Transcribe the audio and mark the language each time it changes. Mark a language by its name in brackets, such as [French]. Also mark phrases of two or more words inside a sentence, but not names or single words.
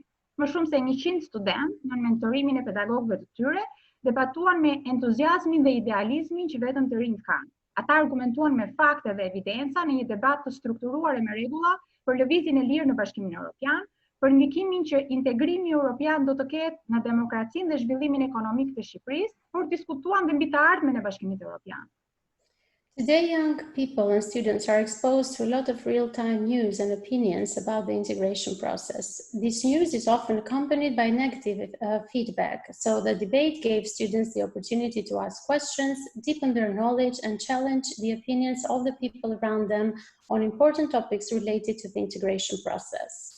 [Albanian] Më shumë se 100 studentë, në mentorimin e pedagogëve të tyre, debatuan me entuziazmin dhe idealizmin që vetëm të rinjt kanë. Ata argumentuan me fakte dhe evidenca në një debat të strukturuar e me rregulla për lëvizjen e lirë në Bashkimin Evropian, për ndikimin që integrimi evropian do të ketë në demokracinë dhe zhvillimin ekonomik të Shqipërisë, por diskutuan dhe mbi të ardhmen e Bashkimit Evropian. [English] Today, young people and students are exposed to a lot of real-time news and opinions about the integration process. This news is often accompanied by negative feedback, so the debate gave students the opportunity to ask questions, deepen their knowledge, and challenge the opinions of the people around them on important topics related to the integration process.